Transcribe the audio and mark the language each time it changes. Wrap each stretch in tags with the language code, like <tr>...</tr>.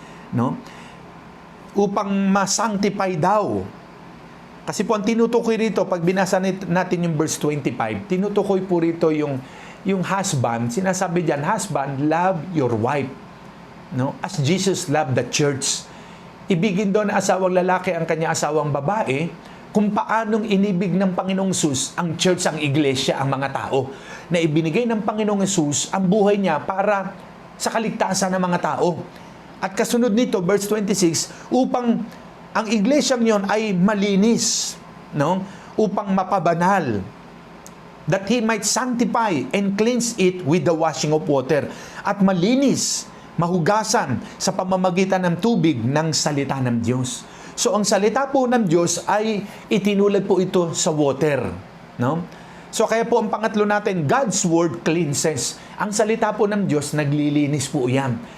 <tl>No? Upang ma-sanctify daw. Kasi po ang tinutukoy rito, pag binasa natin yung verse 25, tinutukoy po rito yung husband, sinasabi diyan,</tl> <en>husband, love your wife.</en> <tl>No?</tl> <en>As Jesus loved the church.</en> <tl>Ibigin doon na asawang lalaki ang kanya asawang babae, kung paanong inibig ng Panginoong Hesus ang church, ang iglesia, ang mga tao, na ibinigay ng Panginoong Hesus ang buhay niya para sa kaligtasan ng mga tao. At kasunod nito, verse 26, upang ang iglesyang yon ay malinis, no? Upang mapabanal,</tl> <en>that He might sanctify and cleanse it with the washing of water.</en> <tl>At malinis, mahugasan sa pamamagitan ng tubig ng salita ng Diyos. So ang salita po ng Diyos ay itinulad po ito sa water, no? So kaya po ang pangatlo natin,</tl> <en>God's word cleanses.</en> <tl>Ang salita po ng Diyos naglilinis po 'yan.</tl>